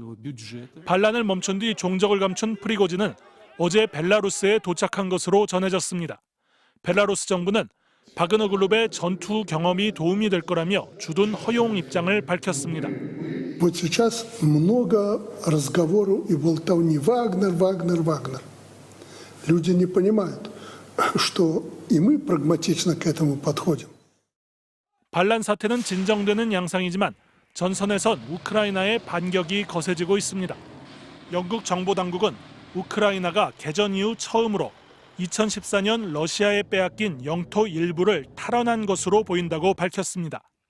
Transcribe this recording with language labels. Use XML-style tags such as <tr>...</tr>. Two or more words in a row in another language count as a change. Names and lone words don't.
<ko>반란을 멈춘 뒤 종적을 감춘 프리고진은 어제 벨라루스에 도착한 것으로 전해졌습니다. 벨라루스 정부는 바그너 그룹의 전투 경험이 도움이 될 거라며 주둔 허용 입장을 밝혔습니다.</ko> <ru>Вот сейчас много разговору и болтовни Вагнер, Вагнер, Вагнер. Люди не понимают, что и мы прагматично к этому подходим.</ru> <ko>반란 사태는 진정되는 양상이지만 전선에선 우크라이나의 반격이 거세지고 있습니다. 영국 정보 당국은 우크라이나가 개전 이후 처음으로 2014년 러시아에 빼앗긴 영토 일부를 탈환한 것으로 보인다고 밝혔습니다.</ko>